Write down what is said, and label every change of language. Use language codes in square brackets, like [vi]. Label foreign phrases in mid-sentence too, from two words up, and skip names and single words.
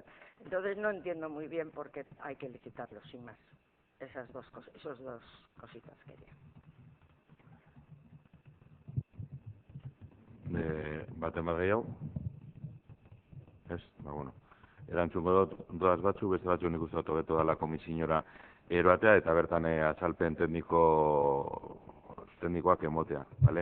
[es] Entonces no entiendo muy bien por qué hay que licitarlo, sin más. Esas dos cositas quería. [eu] Baten bat gehiago? Ez? Bueno. Erantzungo dut batzu, beste batzu nik uste dut hobeto dela komisinora eroatea eta bertan azalpen teknikoak emotea, bale?